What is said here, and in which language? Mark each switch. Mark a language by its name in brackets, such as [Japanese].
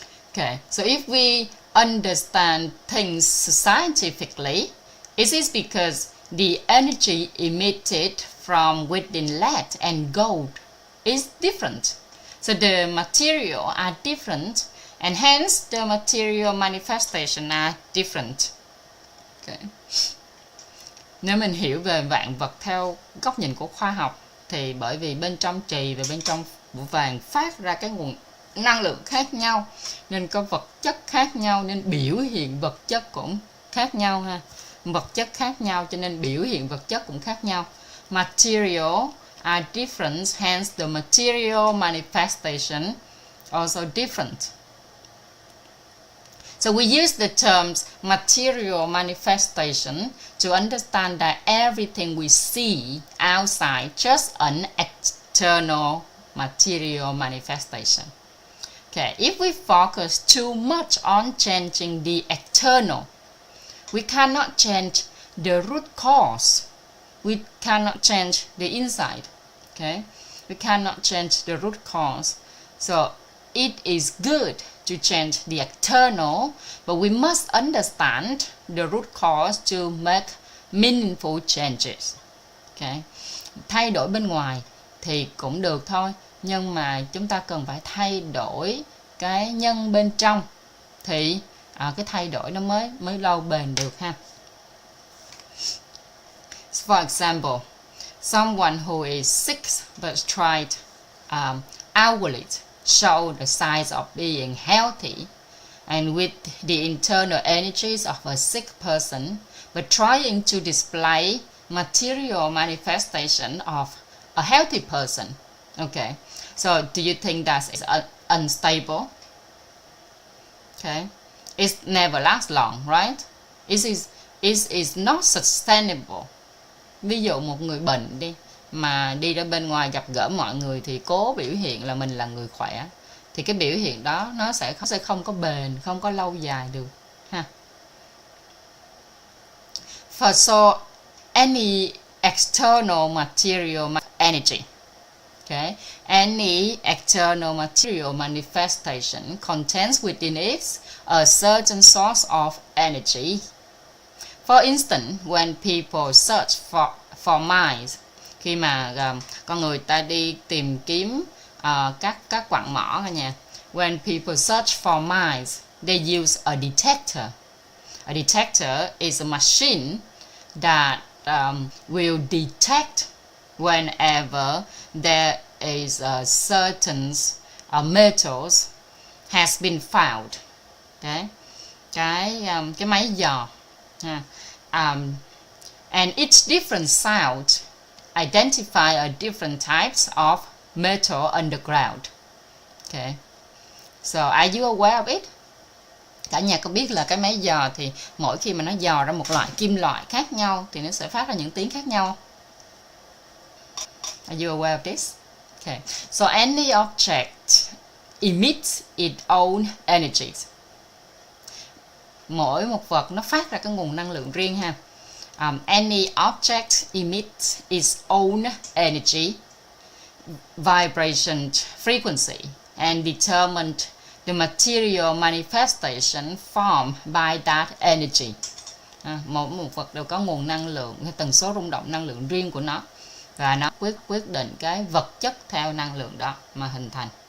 [English] Okay, so if we understand things scientifically, it is because the energy emitted from within lead and gold is different. So the material are different and hence the material manifestation are different. Okay. [Vietnamese] Nếu mình hiểu về vạn vật theo góc nhìn của khoa học thì bởi vì bên trong chì và bên trong vàng phát ra cái nguồn năng lượng khác nhau, nên có vật chất khác nhau, nên biểu hiện vật chất cũng khác nhau ha. Vật chất khác nhau cho nên biểu hiện vật chất cũng khác nhau. [English] Material are different, hence the material manifestation also different. So we use the terms material manifestation to understand that everything we see outside just an external material manifestation. Okay, if we focus too much on changing the external, we cannot change the root cause. We cannot change the inside. Okay, we cannot change the root cause. So it is good to change the external, but we must understand the root cause to make meaningful changes. [Vietnamese] Okay, thay đổi bên ngoài thì cũng được thôi, nhưng mà chúng ta cần phải thay đổi cái nhân bên trong thì cái thay đổi nó mới lâu bền được ha. [English] For example, someone who is sick but tried outwardly show the signs of being healthy, and with the internal energies of a sick person, but trying to display material manifestation of a healthy person. Okay, so do you think that is unstable? Okay, it never lasts long, right? It is not sustainable. [Vietnamese] Ví dụ một người bệnh đi, mà đi ra bên ngoài gặp gỡ mọi người thì cố biểu hiện là mình là người khỏe, thì cái biểu hiện đó nó sẽ không có bền, không có lâu dài được ha. [English] For so any external material energy, okay, any external material manifestation contains within it a certain source of energy. For instance, when people search for mines, [Vietnamese] khi mà con người ta đi tìm kiếm các quặng mỏ cả nhà. [English] When people search for mines, they use a detector. A detector is a machine that will detect whenever there is a certain metals has been found. Okay? [Vietnamese] Cái máy dò. [English] And each different sound identify a different types of metal underground. Okay. So are you aware of it? [Vietnamese] Cả nhà có biết là cái máy dò thì mỗi khi mà nó dò ra một loại kim loại khác nhau thì nó sẽ phát ra những tiếng khác nhau. [English] Are you aware of this? Okay. So any object emits its own energies. [Vietnamese] Mỗi một vật nó phát ra cái nguồn năng lượng riêng ha. [English] Any object emits its own energy, vibration frequency, and determine the material manifestation formed by that energy. [Vietnamese] Mỗi một vật đều có nguồn năng lượng, cái tần số rung động năng lượng riêng của nó, và nó quyết định cái vật chất theo năng lượng đó mà hình thành.